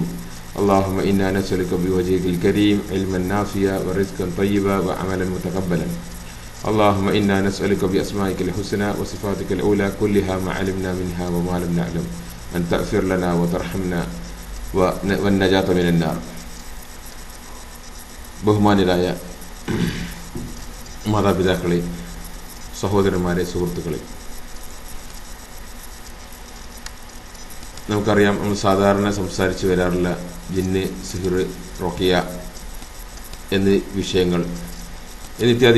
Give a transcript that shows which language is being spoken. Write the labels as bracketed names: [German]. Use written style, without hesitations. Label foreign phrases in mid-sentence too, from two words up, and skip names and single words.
[Arabic] اللهم إنا نسألك بوجهك الكريم علما نافعا ورزقا طيبا وعملا متقبلا. اللهم إنا نسألك بأسمائك الحسنى وصفاتك الأولى كلها ما علمنا منها وما لم نعلم أن تغفر لنا وترحمنا والنجاة من النار. [Malayalam] ബഹുമാന്യരായ മാതാപിതാക്കളെ, സഹോദരന്മാരെ, സുഹൃത്തുക്കളെ, നമുക്കറിയാം, നമ്മൾ സാധാരണ സംസാരിച്ച് വരാറുള്ള ജിന്ന്, സിഹിർ, റൊക്കിയ എന്നീ വിഷയങ്ങൾ, എന്നിത്യാദി